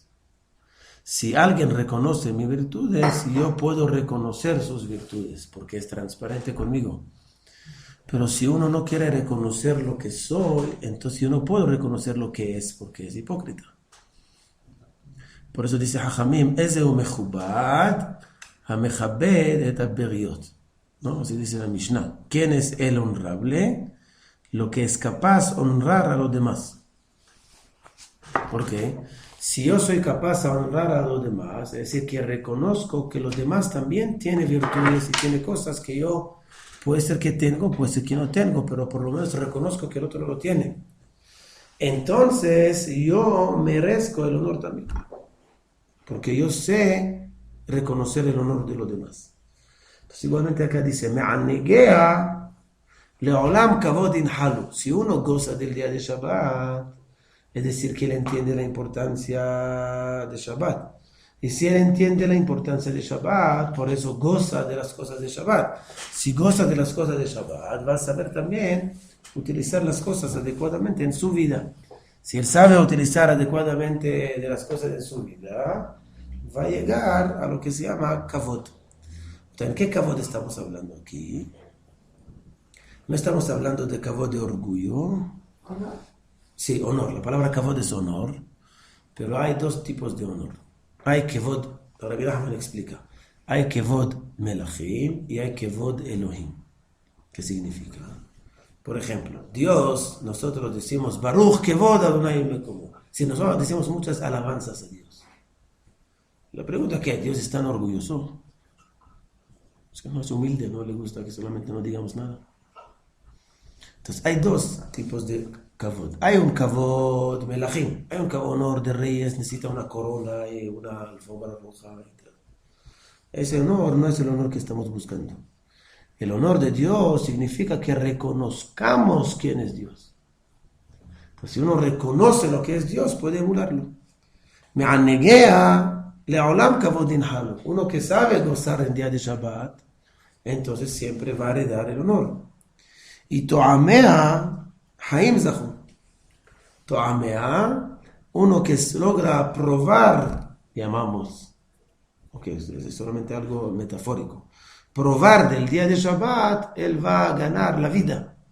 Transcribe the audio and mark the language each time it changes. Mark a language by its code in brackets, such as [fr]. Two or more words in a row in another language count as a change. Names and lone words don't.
[es] Si alguien reconoce mis virtudes, yo puedo reconocer sus virtudes, porque es transparente conmigo. Pero si uno no quiere reconocer lo que soy, entonces yo no puedo reconocer lo que es, porque es hipócrita. Por eso dice [he] חכמים, איזהו מכובד, המכבד את הבריות. [es] ¿No? Así dice la Mishnah. ¿Quién es el honrable? Lo que es capaz de honrar a los demás. ¿Por qué? Si yo soy capaz de honrar a los demás, es decir, que reconozco que los demás también tienen virtudes y tienen cosas que yo puede ser que tengo, puede ser que no tengo, pero por lo menos reconozco que el otro no lo tiene. Entonces yo merezco el honor también, porque yo sé reconocer el honor de los demás. Entonces igualmente acá dice, [he] מענגיה לעולם כבוד ינחלו. [es] Si uno goza del día de Shabbat, es decir, que él entiende la importancia de Shabbat. Y si él entiende la importancia de Shabbat, por eso goza de las cosas de Shabbat. Si goza de las cosas de Shabbat, va a saber también utilizar las cosas adecuadamente en su vida. Si él sabe utilizar adecuadamente de las cosas de su vida, va a llegar a lo que se llama kavod. ¿En qué kavod estamos hablando aquí? No estamos hablando de kavod de orgullo. ¿Honor? Sí, honor. La palabra kavod es honor, pero hay dos tipos de honor. Hay kavod, Rabbi Nachman explica, hay [he] כבוד מלכים [es] y hay [he] כבוד אלוהים. [es] ¿Qué significa? Por ejemplo, Dios, nosotros decimos [he] ברוך כבוד אדוני ממקומו. [es] Si nosotros decimos muchas alabanzas a Dios. La pregunta es que Dios es tan orgulloso. Es que no es humilde, no le gusta que solamente no digamos nada. Entonces hay dos tipos de kavod. Hay un [he] כבוד מלכים, [es] hay un honor de reyes, necesita una corona y una alfombra roja. Ese honor no es el honor que estamos buscando. El honor de Dios significa que reconozcamos quién es Dios. Pues si uno reconoce lo que es Dios, puede emularlo. [he] מענגיה לעולם כבוד ינחלו. [es] Uno que sabe gozar el día de Shabbat, entonces siempre va a heredar el honor. [he] Y טועמיה חיים זכו. [es] To'amea, uno que logra probar, llamamos, es solamente algo metafórico, probar del día de Shabbat, él va a ganar la vida.